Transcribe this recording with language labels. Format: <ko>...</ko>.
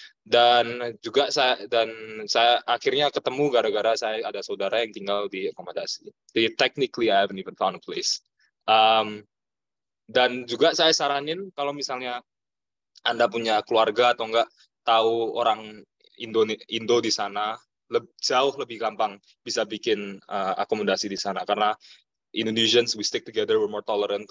<id>Dan juga saya akhirnya ketemu gara-gara saya ada saudara yang tinggal di akomodasi. Jadi</id> <en>technically I haven't even found a place.</en> <id>Dan juga saya saranin kalau misalnya Anda punya keluarga atau enggak tahu orang Indo di sana, jauh lebih gampang bisa bikin akomodasi di sana karena</id> <en>Indonesians we stick together, we're more tolerant.</en>